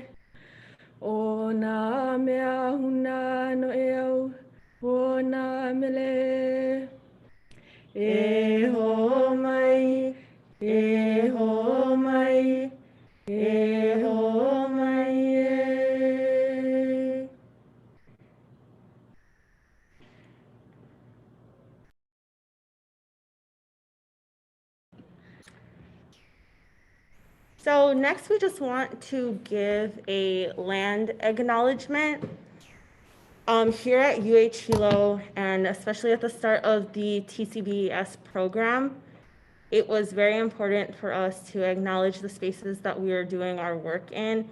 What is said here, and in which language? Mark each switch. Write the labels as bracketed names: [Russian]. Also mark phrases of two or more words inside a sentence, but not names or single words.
[Hawaiian] O nā mea huna no e au, o nā mele. E ho mai, e ho mai, e ho mai e. [English] So next we just want to give a land acknowledgement. Here at UH Hilo, and especially at the start of the TCBES program, it was very important for us to acknowledge the spaces that we are doing our work in.